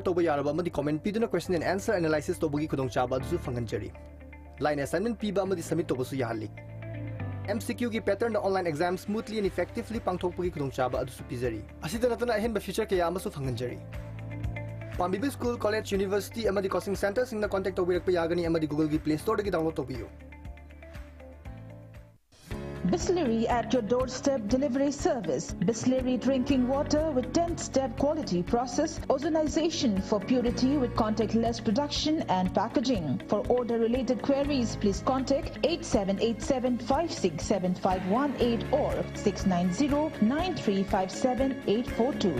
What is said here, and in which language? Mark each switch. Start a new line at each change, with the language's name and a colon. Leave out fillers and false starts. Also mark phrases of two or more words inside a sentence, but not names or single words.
Manipuri: tawba yaraba amadi comment piduna
English: question and answer analysis
Manipuri: tawbagi khudongchaba adusu fanganjari
English: line assignment
Manipuri: piba amadi submit tawbasu yahalli MCQ ki pattern na
English: online exam smoothly and effectively
Manipuri: pangthokpagi khudongchaba adusu pizari asida natana ahenba feature kaya amasu fanganjari Pambibi
English: School College University
Manipuri: amadi
English: coaching center
Manipuri: singna contact tawbirakpa yagani amadi Google ki Play Store dagi download tawbiyo
English: Bisleri at your doorstep delivery service. Bisleri drinking water with 10-step quality process. Ozonization for purity with contactless production and packaging. For order-related queries, please contact 8787-567-518 or 690-9357-842.